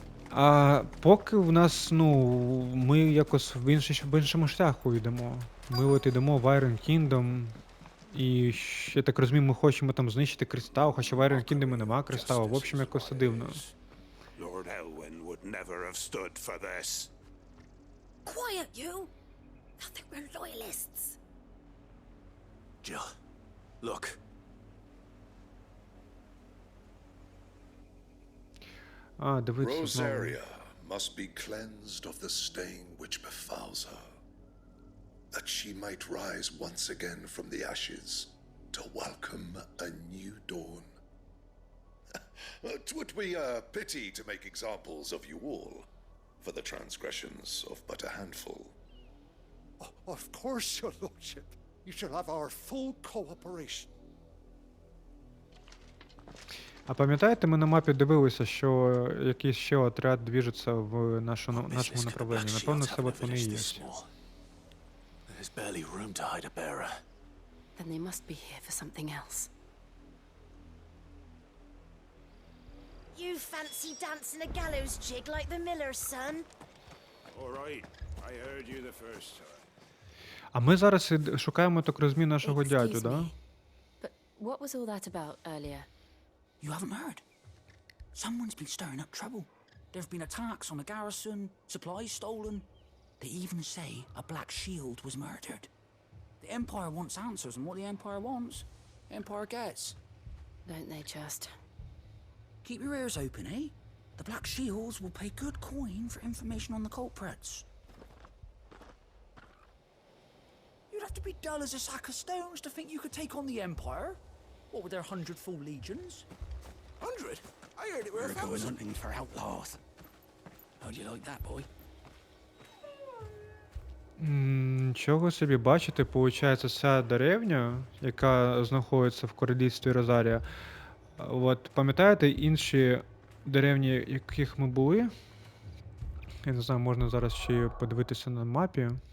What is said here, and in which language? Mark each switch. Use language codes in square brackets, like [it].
[uk] А поки в нас, ми якось в іншому шляху йдемо. Ми от йдемо в Iron Kingdom, і, я так розумію, ми хочемо там знищити кристал, хоча в Iron Kingdom нема кристалу. В общем, якось дивно. [en] Lord Elwyn would never have stood for this. Quiet, you! I think we're loyalists. Jill, look. [uk] Дивіться знову. [en] Rosaria must be cleansed of the stain which befouls her, that she might rise once again from the ashes to welcome a new dawn. 'Twould be a pity to make examples of you all, for the transgressions of but a handful. Of course, your lordship. You shall have our full cooperation. [uk] А пам'ятаєте, ми на мапі дивилися, що якийсь ще отряд двіжиться в нашому направленні. Напевно, це от вони і є. [en] There's barely room to hide a bearer. Then they must be here for something else. You fancy dancing a gallows jig like the miller's son? All right, I heard you the first time. [uk] А ми зараз шукаємо, так розумію, нашого дядю, да? [en] But what was all that about earlier? You haven't heard? Someone's been stirring up trouble. There have been attacks on the garrison, supplies stolen. They even say a black shield was murdered. The Empire wants answers, and what the Empire wants, the Empire gets. Don't they just? Keep your ears open, eh? The Black Shields will pay good coin for information on the culprits. You'd have to be dull as a sack of stones to think you could take on the Empire. What with their 100 full legions? 100? I heard it were 1,000. We're going hunting for outlaws. How'd you like that, boy? [uk] Чого собі, бачите, получається, ця деревня, яка знаходиться в Королівстві Розарія, от, пам'ятаєте, інші деревні, яких ми були. Я не знаю, можна зараз ще подивитися на мапі.